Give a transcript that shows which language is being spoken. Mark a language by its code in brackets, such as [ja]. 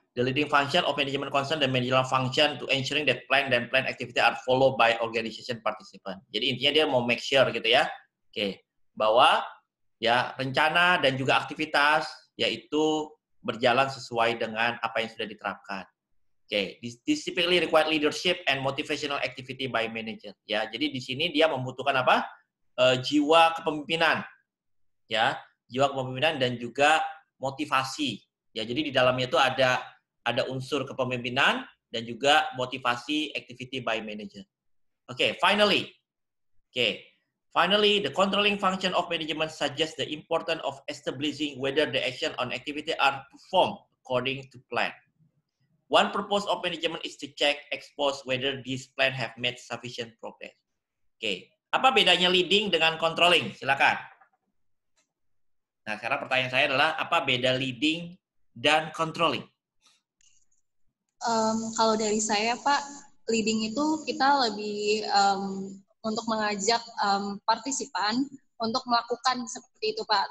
[en] The leading function of management concern the managerial function to ensuring that plan activity are followed by organization participant. [id] Jadi intinya dia mau [en] make sure [id] gitu ya. Oke, bahwa ya rencana dan juga aktivitas yaitu berjalan sesuai dengan apa yang sudah diterapkan. [en] Oke, this typically require leadership and motivational activity by manager. [id] Ya, jadi di sini dia membutuhkan apa? Jiwa kepemimpinan. Ya, jiwa kepemimpinan dan juga motivasi. Ya, jadi di dalamnya itu ada unsur kepemimpinan dan juga motivasi [en] activity by manager. Oke, finally, the controlling function of management suggests the importance of establishing whether the action on activity are performed according to plan. One purpose of management is to check, expose whether this plan have made sufficient progress. [id] Oke, apa bedanya leading dengan controlling? Silakan. Nah, sekarang pertanyaan saya adalah apa beda leading dan controlling? Kalau dari saya, Pak, leading itu kita lebih untuk mengajak partisipan untuk melakukan seperti itu Pak.